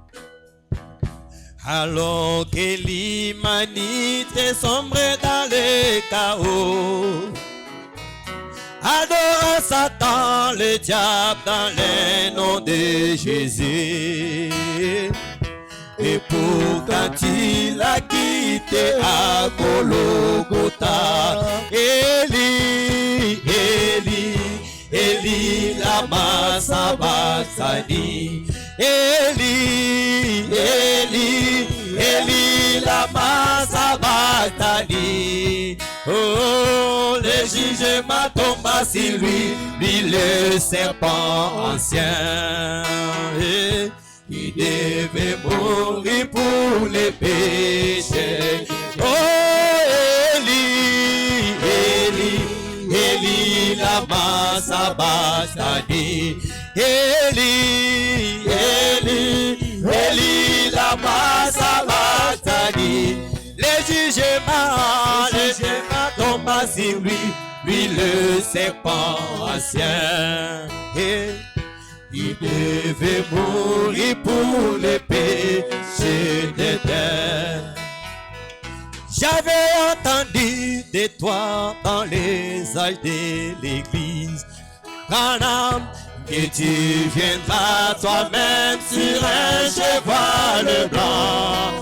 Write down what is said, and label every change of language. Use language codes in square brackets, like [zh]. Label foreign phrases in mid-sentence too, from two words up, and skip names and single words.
[fr] Alors que l'humanité sombrait dans le chaos, adorant Satan, le diable, dans le nom de Jésus. Et pourtant il a quitté à Golgotha. [arc] אלי, אלי, אלי, למה שבקתני. אלי, אלי, אלי, למה שבקתני. [fr] Oh, le jugement tomba sur lui, lui le serpent ancien. Il devait mourir pour les péchés. [arc] Oh, אלי, אלי, אלי, למה שבקתני. sabachthani. אלי, אלי, אלי, למה שבקתני. [fr] Les jugements tombent sur lui le serpent ancien. Il devait mourir pour les péchés des terres. J'avais entendu de toi dans les âges de l'église, Branham, que tu viendras toi-même sur un cheval blanc.